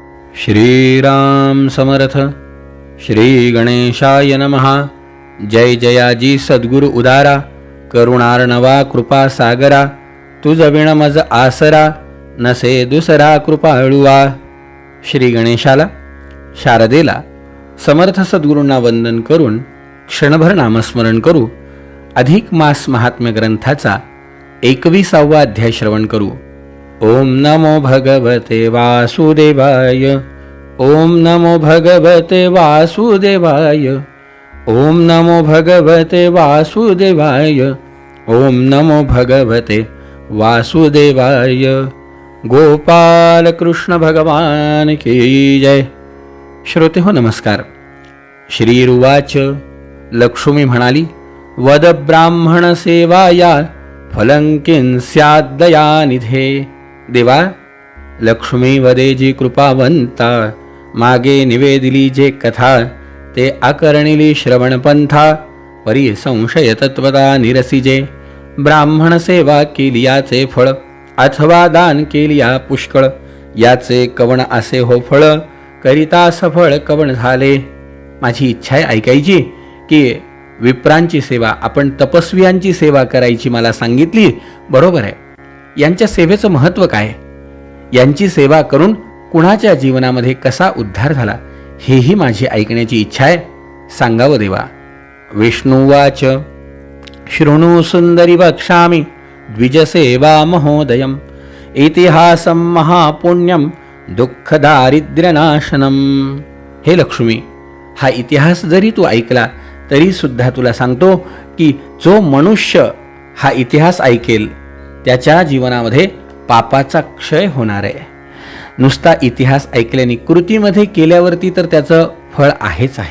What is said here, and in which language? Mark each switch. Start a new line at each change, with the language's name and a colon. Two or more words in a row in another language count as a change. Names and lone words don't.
Sanskrit: श्रीराम समर्थ. श्री गणेशाय नमः.
Marathi: जय जयाजी सद्गुरु उदारा, करुणार्णवा कृपा सागरा, तुझ विण मज आसरा, नसे दुसरा कृपाळुवा. श्री गणेशाला, शारदेला, समर्थ सद्गुरूंना वंदन करून क्षणभर नामस्मरण करू. अधिक मास महात्म्य ग्रंथाचा 21वा अध्याय श्रवण करू.
Sanskrit: ओम नमो भगवते वासुदेवाय. ओम नमो भगवते वासुदेवाय. ओम नमो भगवते वासुदेवाय. ओम नमो भगवते वासुदेवाय.
Hindi: गोपाल कृष्ण भगवान की जय.
Marathi: श्रोते हो नमस्कार. श्रीरुवाच. लक्ष्मी म्हणाली,
Sanskrit: वद ब्राह्मण सेवाया फलं किं स्याद्दयानिधे.
Marathi: देवा, लक्ष्मी वदे जी कृपावंता, मागे निवेदिली जे कथा, ते आकर्णिली श्रवणपंथा, परी संशय तत्वता निरसिजे. ब्राह्मण सेवा केली याचे फळ, अथवा दान केली या पुष्कळ, याचे कवण असे हो फळ, करिता सफळ कवण झाले. माझी इच्छा आहे ऐकायची की विप्रांची सेवा, आपण तपस्वियांची सेवा करायची मला सांगितली. बरोबर आहे. यांच्या सेवेचं महत्त्व काय, यांची सेवा करून कुणाच्या जीवनामध्ये कसा उद्धार झाला, हेही माझी ऐकण्याची इच्छा आहे. सांगावं देवा. विष्णुवाच.
Sanskrit: शृणु सुंदरी वक्ष्यामि द्विजसेवा महोदयम्, इतिहासं महापुण्यं दुःखदारिद्र्यनाशनम्.
Marathi: हे लक्ष्मी, हा इतिहास जरी तू ऐकला तरी सुद्धा तुला सांगतो की जो मनुष्य हा इतिहास ऐकेल त्याच्या जीवनामध्ये पापाचा क्षय होणार आहे. नुसता इतिहास ऐकल्याने कृतीमध्ये केल्यावरती तर त्याचं फळ आहेच आहे.